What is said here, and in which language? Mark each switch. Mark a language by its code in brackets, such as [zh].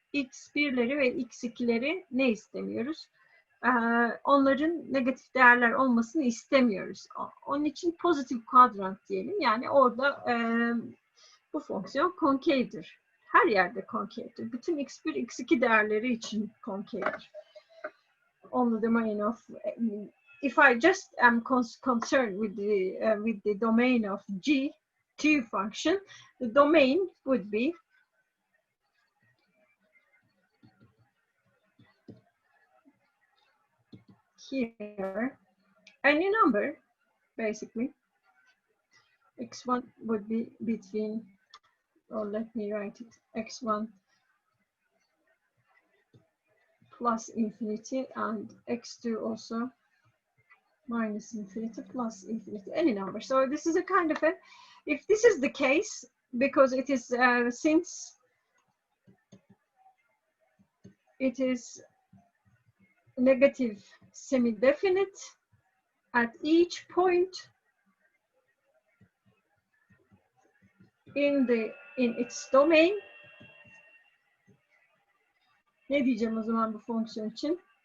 [tr] X1'leri ve X2'leri ne istemiyoruz? Onların negatif değerler olmasını istemiyoruz. Onun için pozitif kuadrant diyelim. Yani orada bu fonksiyon konkavdir. Her yerde konkavdir. Bütün X1, X2 değerleri için konkavdir. [en] On the domain of, if I just am concerned with the domain of G, 2 function. The domain would be here, any number, basically. X1 would be between, or let me write it, X1 plus infinity and X2 also minus infinity plus infinity, any number. So this is a kind of a, if this is the case, because it is, since it is negative semi-definite at each point in its domain. [tr] Ne diyeceğim o zaman bu fonksiyon için?